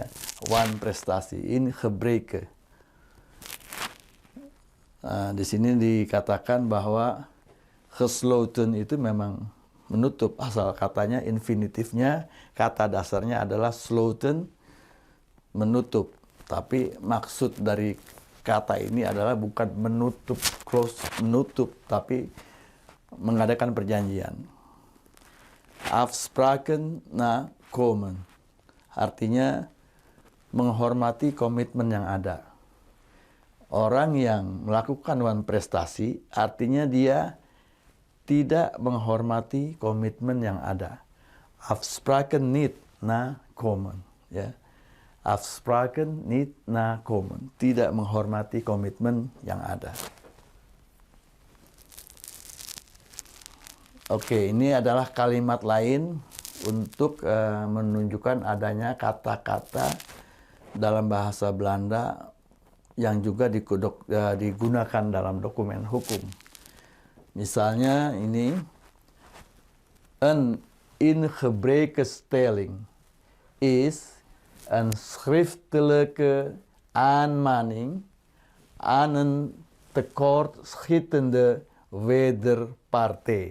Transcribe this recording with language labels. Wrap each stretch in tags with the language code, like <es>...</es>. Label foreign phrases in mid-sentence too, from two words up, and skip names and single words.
<id>Wanprestasi,</id> <nl>in gebreke.</nl> <id>Di sini dikatakan bahwa gesloten itu memang menutup, asal katanya infinitifnya, kata dasarnya adalah sloten, menutup. Tapi maksud dari kata ini adalah bukan menutup, close, menutup, tapi mengadakan perjanjian.</id> <nl>Afspraken na komen,</nl> <id>artinya menghormati komitmen yang ada. Orang yang melakukan wanprestasi artinya dia tidak menghormati komitmen yang ada.</id> <nl>Afspraken niet na komen, ya. Afspraken niet na komen,</nl> <id>tidak menghormati komitmen yang ada. Oke, ini adalah kalimat lain untuk menunjukkan adanya kata-kata dalam bahasa Belanda yang juga digunakan dalam dokumen hukum. Misalnya ini,</id> <nl>een ingebrekenstelling is een schriftelijke aanmaning aan een tekortschietende wederpartij.</nl>